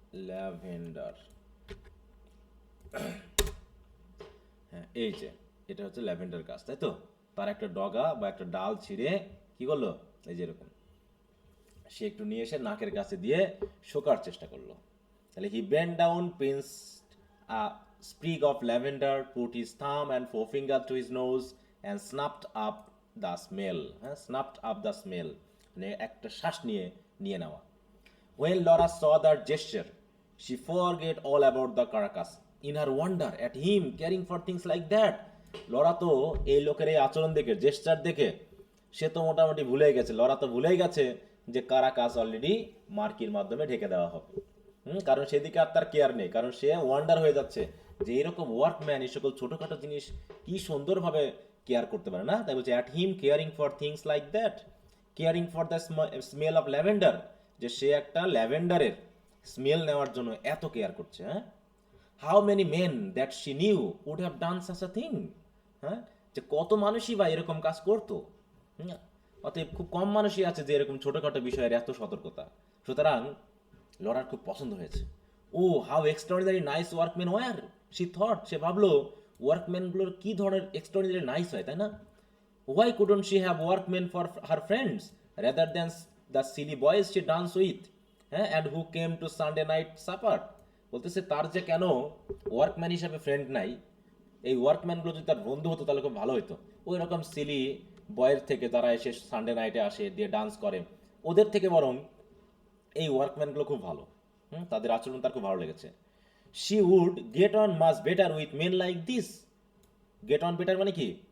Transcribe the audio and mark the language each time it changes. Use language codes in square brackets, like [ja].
[bn] Lavender, হ্যাঁ এই যে এটা হচ্ছে ল্যাভেন্ডার গাছ, তাই তো? তার একটা ডগা বা একটা ডাল ছিঁড়ে কি করলো, এই যে এরকম সে একটু নিয়ে এসে নাকের কাছে দিয়ে শোকার চেষ্টা করলো। তাহলে [en] He bend down, pinced a sprig of lavender, put his thumb and forefinger to his nose and snuffed up the smell. [bn] হ্যাঁ, [en] snuffed up the smell [bn] মানে একটা শ্বাস নিয়ে নিয়ে নেওয়া। [en] When Laura saw that gesture, she forgot all about the carcass in her wonder at him caring for things like that. [bn] Laura তো এই লোকের এই আচরণ দেখে, জেস্টার দেখে, সে তো মোটামুটি ভুলেই গেছে, লরা তো ভুলেই গেছে যে কারাকাস অলরেডি মার্কির মাধ্যমে ঢেকে দেওয়া হবে। কারণ সেদিকে আর তার কেয়ার নেই, কারণ সে ওয়ান্ডার হয়ে যাচ্ছে যে এরকম ওয়ার্কম্যান এই সকল ছোটখাটো জিনিস কি সুন্দরভাবে কেয়ার করতে পারে না। তাই বলছে [en] at him caring for things like that, caring for the smell of lavender, [bn] যে সে একটা ল্যাভেন্ডারের স্মেল নেওয়ার জন্য এত কেয়ার করছে। [en] হ্যাঁ, how many men that she knew would have done such a thing. [bn] হ্যাঁ, যে কত মানুষই বা এরকম কাজ করতো। হুম, অতএব খুব কম মানুষই আছে যে এরকম ছোটখাটো বিষয়ের এত সতর্কতা। সুতরাং লরার খুব পছন্দ হয়েছে। [en] oh how extraordinary nice workman were, she thought, [bn] সে ভাবলো ওয়ার্কম্যানগুলোর কি ধরনের এক্সট্রাঅর্ডিনারি নাইস হয়, তাই না? [en] Why couldn't she have workmen for her friends rather than the silly boys she danced with, and who came to Sunday night supper? [bn] বলতেছে তার যে কেন ওয়ার্কম্যান হিসাবে ফ্রেন্ড নাই, এই ওয়ার্কম্যানগুলো যদি তার বন্ধু হতো তাহলে খুব ভালো হতো। ওই রকম সিলি বয়ের থেকে যারা এসে সানডে নাইটে আসে দিয়ে ডান্স করে, ওদের থেকে বরং এই ওয়ার্কম্যানগুলো খুব ভালো। তাদের আচরণ তার খুব ভালো লেগেছে। [en] She would get on much better with men like this. Get on better [bn] মানে কি?